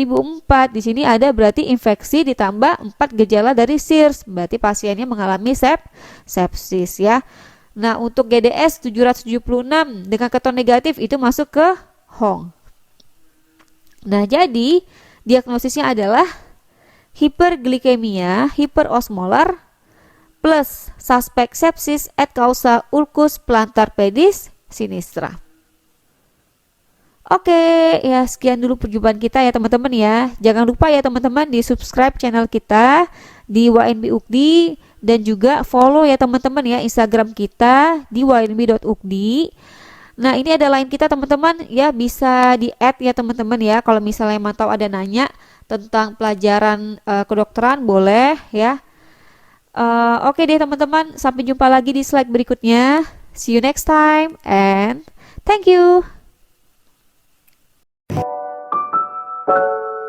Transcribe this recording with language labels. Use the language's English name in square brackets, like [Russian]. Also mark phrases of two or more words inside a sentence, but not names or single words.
[Indonesian] Di sini ada berarti infeksi ditambah 4 gejala dari SIRS. Berarti pasiennya mengalami sepsis ya. Nah, untuk GDS 776 dengan keton negatif itu masuk ke Hong. Nah, jadi diagnosisnya adalah hiperglikemia hiperosmolar plus suspek sepsis [Latin] et causa ulcus plantar pedis sinistra. [Indonesian] Oke, ya sekian dulu perjumpaan kita ya teman-teman ya. Jangan lupa ya teman-teman di [English] subscribe channel [Indonesian] kita di WNB UKDI dan juga follow ya teman-teman ya Instagram kita di wnb.ukdi. Nah, ini ada line kita teman-teman ya, bisa di add ya teman-teman ya. Kalau misalnya emang tahu ada nanya tentang pelajaran kedokteran boleh ya. Oke deh teman-teman, sampai jumpa lagi di slide berikutnya. [English] See you next time and thank you.